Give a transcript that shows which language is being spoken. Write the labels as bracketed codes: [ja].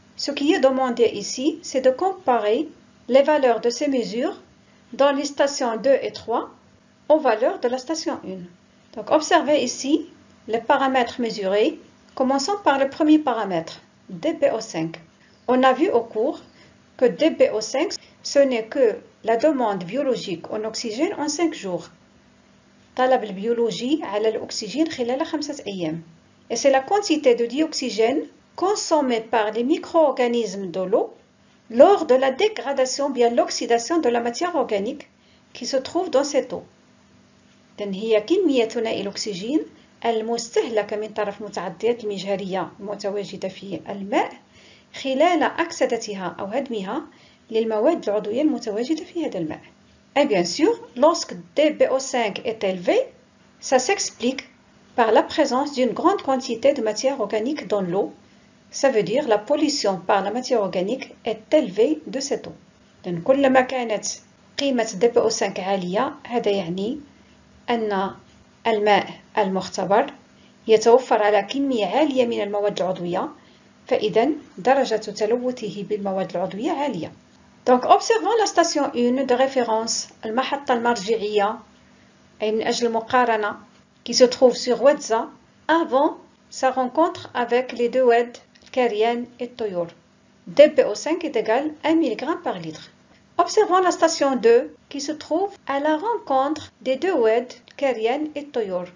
[fr] Ce qui est demandé ici, c'est de comparer les valeurs de ces mesures dans les stations 2 et 3 aux valeurs de la station 1. Donc observez ici les paramètres mesurés, commençons par le premier paramètre, DBO5. On a vu au cours que DBO5, ce n'est que la demande biologique en oxygène en 5 jours. [ar] طلب البيولوجي على الأكسجين خلال 5 أيام. [fr] Et c'est la quantité de dioxygène consommée par les micro-organismes de l'eau lors de la dégradation, bien l'oxydation de la matière organique qui se trouve dans cette eau. [ar] إذن هي كمية ثنائي الأكسجين المستهلكة من طرف متعديات المجهرية المتواجدة في الماء خلال أكسدتها أو هدمها للمواد العضوية المتواجدة في هذا الماء. [fr] Et bien sûr, lorsque DBO5 est élevé, ça s'explique par la présence d'une grande quantité de matière organique dans l'eau. Ça veut dire la pollution par la matière organique est élevée de cette eau. [ar] Donc, كلما كانت قيمة DBO5 عالية، هذا يعني أن الماء المختبر يتوفر على كمية عالية من المواد العضوية، فإذا درجة تلوثه بالمواد العضوية عالية. [fr] Donc, observons la station 1 de référence, [ar] المحطة المرجعية أي من أجل المقارنة [fr] qui se trouve sur Ouedza avant sa rencontre avec les deux Oued, Karian et Toyour. DBO5 est égal à 1 mg par litre. Observons la station 2 qui se trouve à la rencontre des deux Oued, Karian et Toyour.